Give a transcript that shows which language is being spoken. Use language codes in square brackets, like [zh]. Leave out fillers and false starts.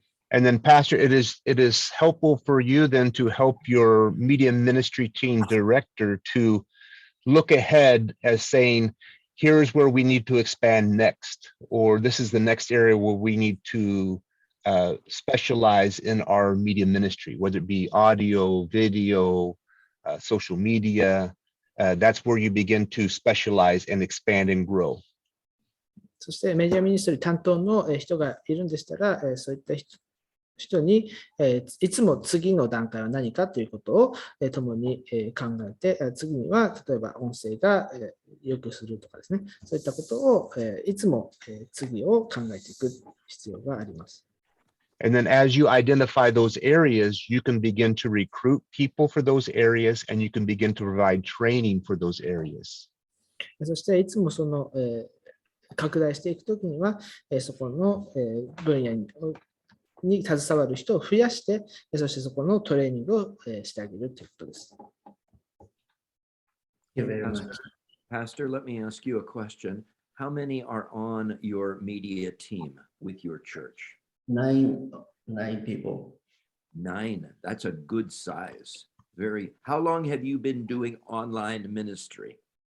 [en] And then, Pastor, it is helpful for you then to help your media ministry team director to look ahead as saying, here's where we need to expand next, or this is the next area where we need to specialize in our media ministry, whether it be audio, video, social media. That's where you begin to specialize and expand and grow. [ja] そしてメディアミニストリー担当の人がいるんでしたら、そういった人にいつも次の段階は何かということを共に考えて、次には例えば音声が良くするとかですね、そういったことをいつも次を考えていく必要があります。 [en] And then as you identify those areas, you can begin to recruit people for those areas and you can begin to provide training for those areas. [ja] そしていつもその拡大していくときには、そこの分野に携わる人を増やして、そしてそこのトレーニングをしてあげるということです。 [en] Pastor, let me ask you a question. How many are on your media team with your church? Nine people. 9. That's a good size. How long have you been doing online ministry?